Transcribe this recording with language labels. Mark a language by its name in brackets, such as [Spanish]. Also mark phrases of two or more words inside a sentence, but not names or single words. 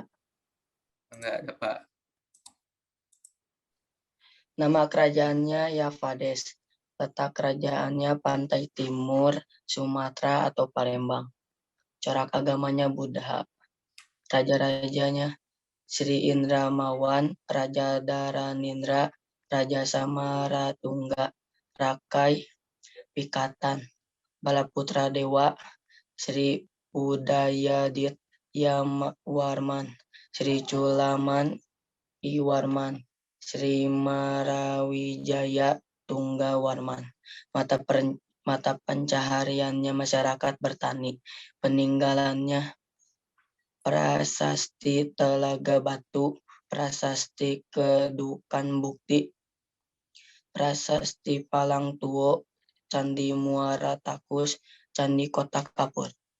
[Indonesian] Enggak ada, Pak. Nama kerajaannya Yavades. Letak kerajaannya pantai timur Sumatera atau Palembang. Corak agamanya Buddha. Raja-rajanya Sri Indramawan, Raja Daranindra, Raja Samaratungga, Rakai, Pikatan, Balaputra Dewa, Sri Udayadit Yawarman, Sri Culaman Iwarman, Sri Marawijaya Tunggawarman. Mata pencahariannya masyarakat bertani. Peninggalannya Prasasti Telaga Batu, Prasasti Kedukan Bukti, Prasasti Palang Tuo, Candi Muara Takus, Candi Kotak Kapur.